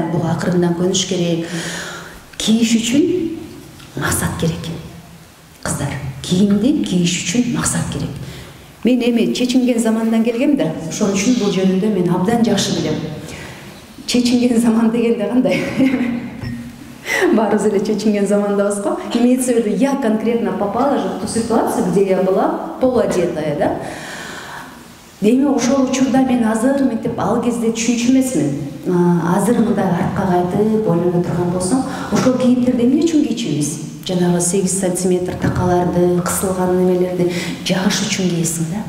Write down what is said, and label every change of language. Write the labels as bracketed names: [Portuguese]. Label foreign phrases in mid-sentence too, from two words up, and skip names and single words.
[Kyrgyz] Буга акырындан көнүш керек. Кийиш үчүн максат керек. Кыздар, кийимди кийиш үчүн максат керек. Мен эми чечинген замандан келгем да, ошон үчүн бул жөнүндө мен абдан жакшы билем. Чечинген заман дегенде кандай? Баарыбыз эле чечинген замандабыз го. [Russian] Имеется в виду, я конкретно попала же в ту ситуацию, где я была полуодетая, да? [Kyrgyz] Деме ошол учурда мен азыр мектеп ал кезде түшүнчү эмесмин. Азыр мындай артка кайтып ойлоно турган болсоң, ошол кийимдерди эмне үчүн кийчүбүз? Жанагы 8 сантиметр такаларды, кысылган немелерди жагыш үчүн кийесиң да.